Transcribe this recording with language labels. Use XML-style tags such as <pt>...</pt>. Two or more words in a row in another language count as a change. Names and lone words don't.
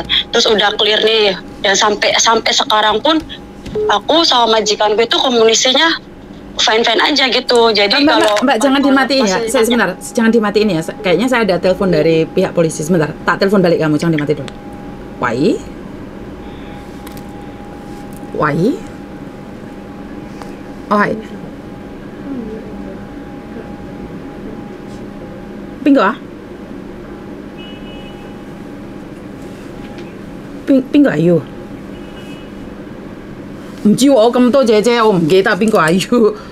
<id>Terus udah clear nih, dan sampai sekarang pun aku sama majikanku itu komunikasinya fine-fine aja gitu. Jadi Mbak jangan dimatiin ya. Sebentar, jangan dimatiin ya. Kayaknya saya ada telepon dari pihak polisi. Sebentar, tak telepon balik kamu, jangan dimatiin dulu.</id> <yue>Wai. 喂，係邊個啊？邊個係 U？唔知喎，我咁多姐姐，我唔記得邊個係 U。</yue>